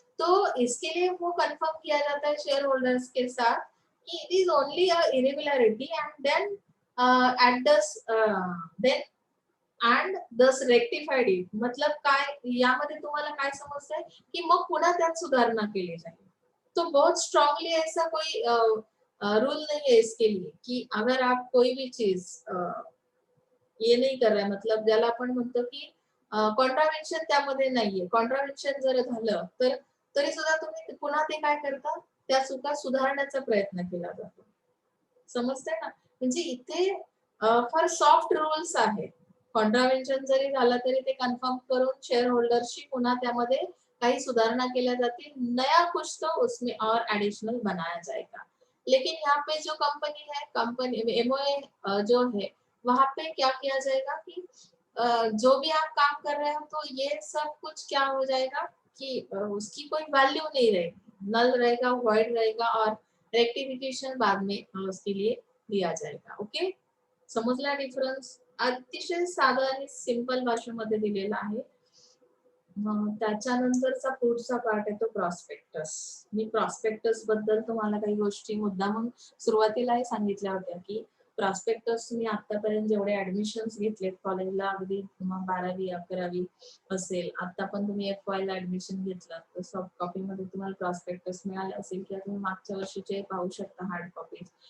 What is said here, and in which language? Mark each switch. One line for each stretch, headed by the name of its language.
Hindi: तो इसके लिए वो कंफर्म किया जाता है शेयर होल्डर्स के साथ कि
English: it is only a irregularity and then at this then and thus rectified it.
Marathi: मतलब काय यामध्ये तुम्हाला काय समजतंय की मग पुन्हा त्यात सुधारणा केली जाईल.
Hindi: तो बहुत स्ट्रांगली ऐसा कोई रूल नहीं है इसके लिए कि अगर आप कोई भी चीज ये नहीं कर रहे, मतलब
Marathi: ज्याला आपण म्हणतो की कॉन्ट्राव्हेन्शन त्यामध्ये नाहीये. कॉन्ट्राव्हेन्शन जर झालं तर तरी सुद्धा तुम्ही पुन्हा ते काय करता, त्या चुका सुधारण्याचा प्रयत्न केला जातो. समजतंय ना? म्हणजे इथे फार सॉफ्ट रूल्स आहेत. कॉन्ट्राव्हेन्शन जरी झालं तरी ते कन्फर्म करून शेअर होल्डरशी पुन्हा त्यामध्ये काही सुधारणा केल्या जातील.
Hindi: नया कुछ तो उसमें और एडिशनल बनाया जाएगा. लेकिन यहाँ पे जो कंपनी है, कंपनी एमओए जो है, वहां पे क्या किया जाएगा कि जो भी आप काम कर रहे हो तो ये सब कुछ क्या हो जाएगा कि उसकी कोई वैल्यू नहीं रहेगी, नल रहेगा, वॉइड रहेगा और रेक्टिफिकेशन बाद में उसके लिए दिया जाएगा.
Marathi: ओके, समजला डिफरन्स? अतिशय साधा आणि सिंपल भाषेमध्ये दिलेला आहे. त्याच्यानंतरचा पुढचा पार्ट आहे तो प्रॉस्पेक्टस. मी प्रॉस्पेक्टस बद्दल तुम्हाला काही गोष्टी मुद्दामून सुरुवातीलाही सांगितल्या होत्या की प्रॉस्पेक्टस मी आतापर्यंत जेवढे ऍडमिशन्स घेतलेत कॉलेजला, अगदी 12वी 11वी असेल, आता पण तुम्ही FY ला ऍडमिशन घेतलं तर सॉफ्ट कॉपी मध्ये तुम्हाला प्रॉस्पेक्टस मिळाले असेल किंवा तुम्ही मागच्या वर्षीचे पाहू शकता हार्ड कॉपी.